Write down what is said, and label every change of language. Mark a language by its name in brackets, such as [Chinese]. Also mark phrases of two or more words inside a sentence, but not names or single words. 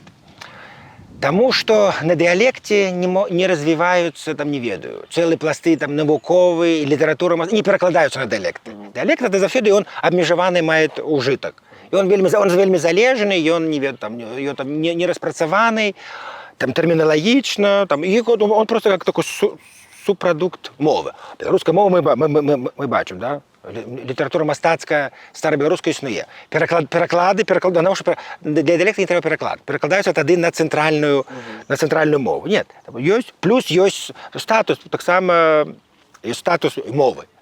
[Belarusian] Таму што на дыялекце не развіваюцца, там, не ведаю, цэлыя пласты там навуковыя, літаратура, не перакладаюцца на дыялекты. Дыялект это заўсёды ён абмежаваны мае ўжытак. Ён вельмі залежны, ён не распрацаваны, там тэрміналагічна, там он просто как такой субпрадукт мовы. Беларуская мова мы бачым, да? Літаратура мастацкая старабеларуская існуе. Пераклады, для дыялекта не трэба пераклад. Перакладаюцца тады на цэнтральную мову. Нет, ёсць, плюс ёсць статус, таксама ёсць статус мовы.